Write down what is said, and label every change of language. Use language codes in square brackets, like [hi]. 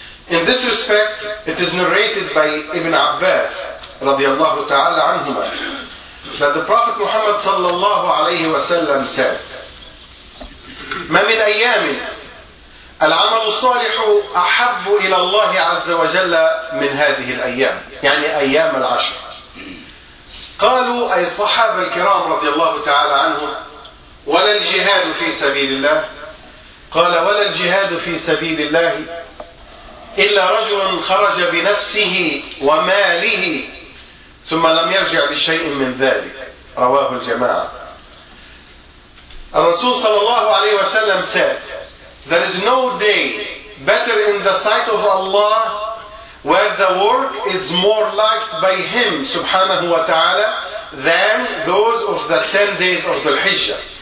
[en] In this respect, it is narrated by Ibn Abbas radiallahu ta'ala anhuma that the Prophet Muhammad sallallahu alayhi wa sallam said, [ar] مَا مِنْ أَيَّامِ العمل الصالح أحب إلى الله عز وجل من هذه الأيام, يعني أيام العشر. قالوا أي الصحابة الكرام رضي الله تعالى عنهم, ولا الجهاد في سبيل الله, قال ولا الجهاد في سبيل الله إلا رجل خرج بنفسه وماله ثم لم يرجع بشيء من ذلك رواه الجماعة. الرسول صلى الله عليه وسلم [en] said there is no day better in the sight of Allah where the work is more liked by him subhanahu wa ta'ala than those of the 10 days of Dhul Hijjah.